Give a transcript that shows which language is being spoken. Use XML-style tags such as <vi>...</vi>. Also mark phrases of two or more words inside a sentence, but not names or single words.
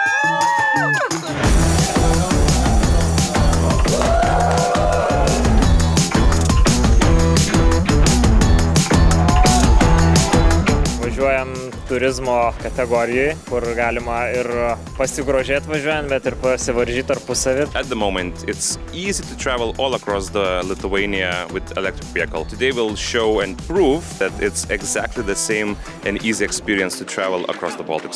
<lt>Važiuojam turizmo kategorijai, kur galima ir pasigrožėti važiuojant, bet ir pasivaržyti tarpusavį.</lt> <en>At the moment, it's easy to travel all across the Lithuania with electric vehicle. Today we'll show and prove that it's exactly the same and easy experience to travel across the Baltic.</en>